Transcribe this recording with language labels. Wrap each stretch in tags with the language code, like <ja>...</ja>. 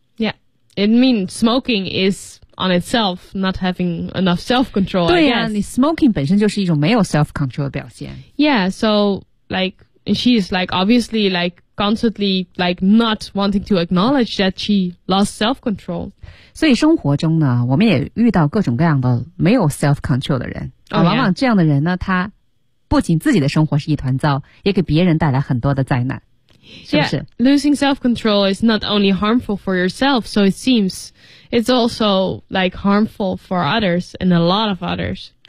<en>Yeah, it means smoking is on itself not having enough self-control</en> <zh>对啊你 smoking 本身就是一种没有 self-control 的表现</zh> <en>Yeah, so like she is like obviously like constantly like not wanting to acknowledge that she lost self-control</en> <zh>所以生活中呢我们也遇到各种各样的没有 self-control 的人、</zh> <en>oh, yeah.</en> <zh>往往这样的人呢他不仅自己的生活是一团糟，也给别人带来很多的灾难，是不是</zh> <en>yeah, losing self-control is not only harmful for yourself, so it seems it's also like harmful for others and a lot of others.</en>